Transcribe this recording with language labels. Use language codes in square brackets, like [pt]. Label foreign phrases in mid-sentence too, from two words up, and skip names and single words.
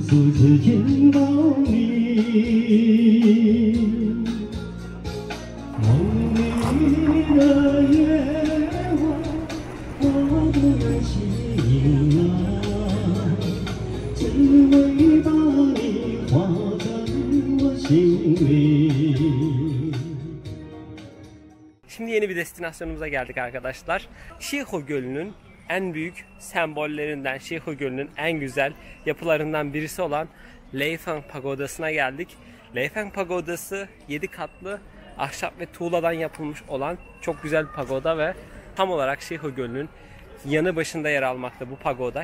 [zh] 子见到你，梦里的夜晚，我不忍心啊，只为把你画在我心里。 [tr] Şimdi yeni bir destinasyonumuza geldik arkadaşlar. Şiho Gölü'nün en büyük sembollerinden, Şiho Gölü'nün en güzel yapılarından birisi olan Leifang Pagodası'na geldik. Leifang Pagodası 7 katlı ahşap ve tuğladan yapılmış olan çok güzel bir pagoda ve tam olarak Şiho Gölü'nün yanı başında yer almakta bu pagoda.